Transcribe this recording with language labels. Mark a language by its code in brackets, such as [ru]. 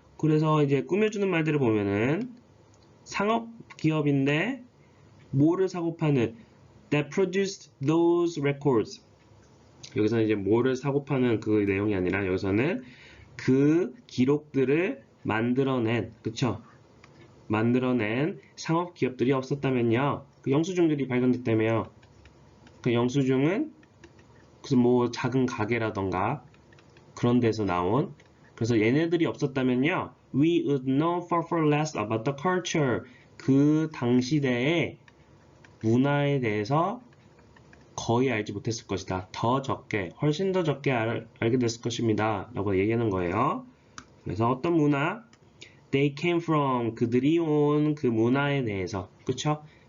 [ko] 그래서 이제 꾸며주는 말들을 보면은 상업 기업인데 뭐를 사고 파는 [en] that produced those records [ko] 여기서는 이제 뭐를 사고 파는 그 내용이 아니라 여기서는 그 기록들을 만들어낸 그쵸? 만들어낸 상업 기업들이 없었다면요. 그 영수증들이 발견됐다며요. 그 영수증은 그래서 뭐 작은 가게라던가 그런 데서 나온 그래서 얘네들이 없었다면요. [en] We would know far far less about the culture. [ko] 그 당시대의 문화에 대해서 거의 알지 못했을 것이다. 더 적게, 훨씬 더 적게 알게 됐을 것입니다. 라고 얘기하는 거예요. 그래서 어떤 문화? [en] They came from [ko] 그들이 온 그 문화에 대해서 그쵸?